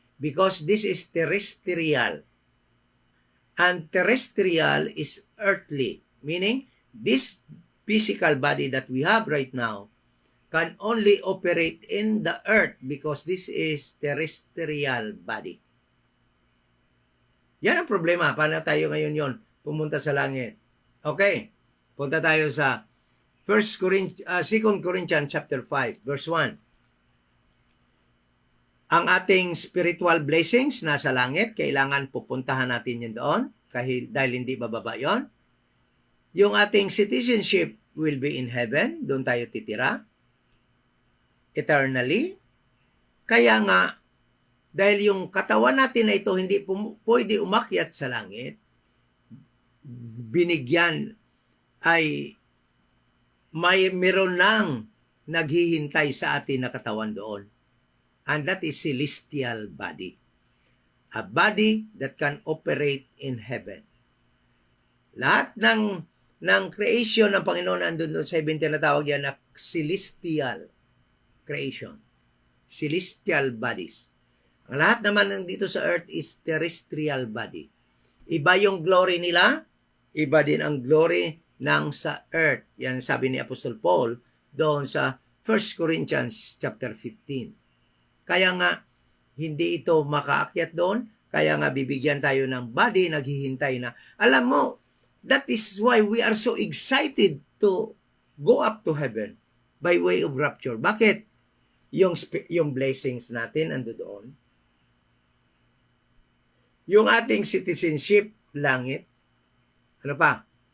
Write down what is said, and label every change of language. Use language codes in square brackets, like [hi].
[en] Because this is terrestrial. And terrestrial is earthly. Meaning, this physical body that we have right now can only operate in the earth because this is terrestrial body. [tl] Yan ang problema. Paano tayo ngayon yon pumunta sa langit? Okay. Punta tayo sa 2 Corinthians chapter 5, verse 1. Ang ating spiritual blessings nasa langit, kailangan pupuntahan natin yun doon, dahil hindi bababa yon. Yung ating [en] citizenship will be in heaven, [tl] doon tayo titira, [en] eternally. [tl] Kaya nga, dahil yung katawan natin na ito hindi pwede umakyat sa langit, binigyan ay meron nang naghihintay sa atin na katawan doon. [en] And that is celestial body. A body that can operate in heaven. [tl] Lahat ng creation ng Panginoon andun sa heaven, tinatawag yan na celestial creation. [en] Celestial bodies. [tl] Ang lahat naman dito sa [en] earth is terrestrial body. [tl] Iba yung glory nila, iba din ang glory ng sa earth. Yan sabi ni Apostle Paul doon sa 1 Corinthians chapter 15. Kaya nga, hindi ito makaakyat doon. Kaya nga, bibigyan tayo ng body, naghihintay na. Alam mo, [en] that is why we are so excited to go up to heaven by way of rapture. [tl] Bakit? Yung blessings natin ando doon. Yung ating citizenship, langit. Ano pa?